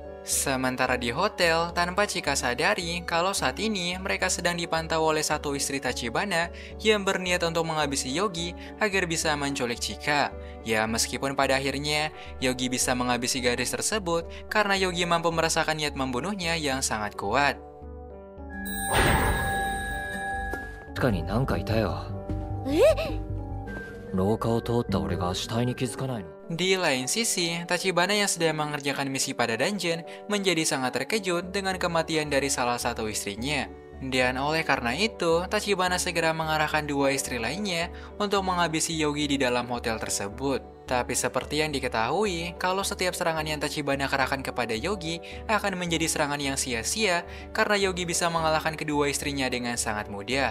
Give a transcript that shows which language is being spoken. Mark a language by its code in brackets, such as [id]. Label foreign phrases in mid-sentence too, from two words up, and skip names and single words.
[id] Sementara di hotel, tanpa Chika sadari kalau saat ini mereka sedang dipantau oleh satu istri Tachibana yang berniat untuk menghabisi Yogi agar bisa menculik Chika. Ya, meskipun pada akhirnya Yogi bisa menghabisi gadis tersebut karena Yogi mampu merasakan niat membunuhnya yang sangat kuat. [ja] 地下になんかいたよ。廊下を通った俺が死体に気づかないの。 [id] Di lain sisi, Tachibana yang sedang mengerjakan misi pada dungeon menjadi sangat terkejut dengan kematian dari salah satu istrinya. Dan oleh karena itu, Tachibana segera mengarahkan dua istri lainnya untuk menghabisi Yogi di dalam hotel tersebut. Tapi seperti yang diketahui, kalau setiap serangan yang Tachibana kerahkan kepada Yogi akan menjadi serangan yang sia-sia karena Yogi bisa mengalahkan kedua istrinya dengan sangat mudah.